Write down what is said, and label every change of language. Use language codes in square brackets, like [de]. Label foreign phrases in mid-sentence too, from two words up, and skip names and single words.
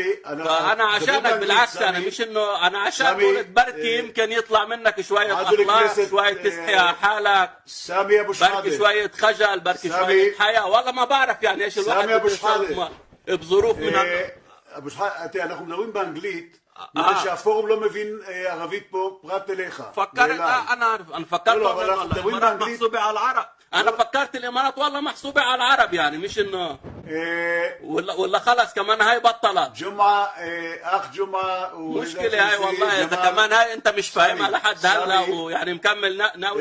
[ar] فانا عشانك بالعكس، انا مش انه انا عشان قلت بركي يمكن يطلع منك شويه اخلاق، شويه تستحي حالك، سامي ابو شحاده، بركي شويه خجل، بركي شويه حياه. والله ما بعرف يعني ايش الواحد سامي ابو شحاده بظروف من ابو شحاده. [he] אנחנו מדברים באנגלית, בגלל שהפורום לא מבין ערבית פה פרט אליך. [ar] فكرت انا فكرت الامارات محسوبه على العرب. انا فكرت الامارات والله محسوبه على العرب، يعني مش انه ولا خلص كمان هاي بطلت جمعه اخ جمعه مشكله هاي والله. اذا كمان هاي انت مش فاهمها لحد هلا ويعني مكمل ناوي.